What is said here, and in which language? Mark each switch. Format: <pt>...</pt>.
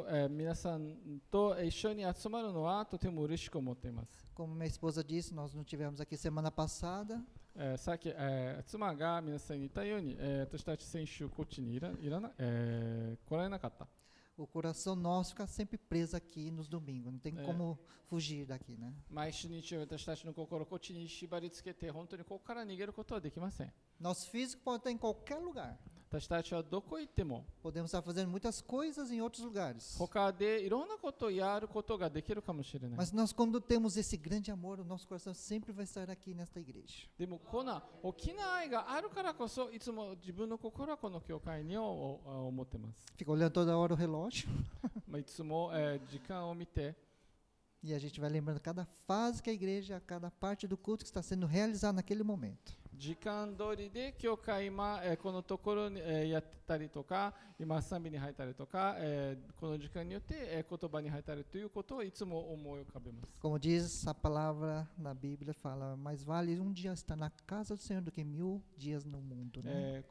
<ja>皆さんと一緒に集まるのはとても嬉しく思っています。</ja> <pt>Como minha esposa disse, nós não tivemos aqui semana passada.</pt> <ja>さっき、妻が皆さんに言ったように、私たち先週こっちに来られなかった。</ja> <pt>O coração nosso fica sempre preso aqui nos domingos, não tem como fugir daqui, né?</pt> <ja>毎週日曜私たちの心をこっちに縛り付けて本当にここから逃げることはできません。</ja> <pt>Nosso físico pode estar em qualquer lugar.</pt> <ja>私たちはどこ行っても</ja> <pt>Podemos estar fazendo muitas coisas em outros lugares.</pt> <ja>他でいろんなことをやることができるかもしれない。</ja> <pt>Mas nós, quando temos esse grande amor, o nosso coração sempre vai estar aqui nesta igreja.</pt> <ja>でもこの大きな愛があるからこそいつも自分の心はこの教会に思ってます。</ja> <pt>Fica olhando toda hora o relógio</pt> <ja>いつも、時間を見て</ja> <pt>e a gente vai lembrando cada fase que a igreja, cada parte do culto que está sendo realizado naquele momento.</pt> <ja>時間通りで教会今、このところに、やってたりとか今賛美に入ったりとか、この時間によって、言葉に入ったりということをいつも思い浮かべます。</ja> <pt>Como diz a palavra na Bíblia, fala, mais vale um dia estar na casa do Senhor do que 1000 dias no mundo, né?</pt>